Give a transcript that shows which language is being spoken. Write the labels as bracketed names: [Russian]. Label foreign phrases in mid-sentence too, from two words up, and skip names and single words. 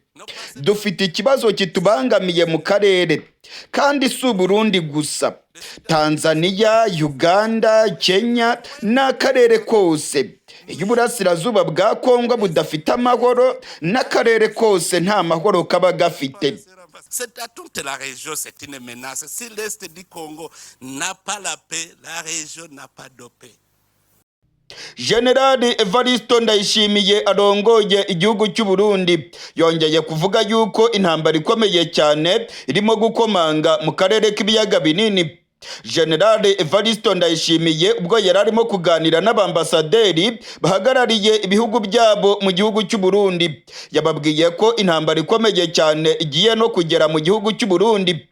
[Kinyarwanda] Dufite ikibazo kitubangamiye mu karere, kandi si Burundi gusa. Tanzania, Uganda, Kenya n'akarere kose. Iyo uburasirazuba bwa Kongo budafite amahoro, n'akarere kose nta mahoro kaba gafite. [French] C'est à toute la région, c'est une menace. Si l'Est du Congo n'a pas la paix, la région n'a pas de paix. [Kinyarwanda] General Evaristo Ndayishimiye arongoye igihugu cy'u Burundi yongeye kuvuga yuko intambara ikomeye cyane irimo gukomanga mu karere k'ibiyaga binini. General Evaristo Ndayishimiye ubwo yari arimo kuganira n'abambasaderi bahagarariye ibihugu byabo mu gihugu cy'u Burundi, yababwiye ko intambara ikomeye cyane igiye no kugera mu gihugu cy'u Burundi.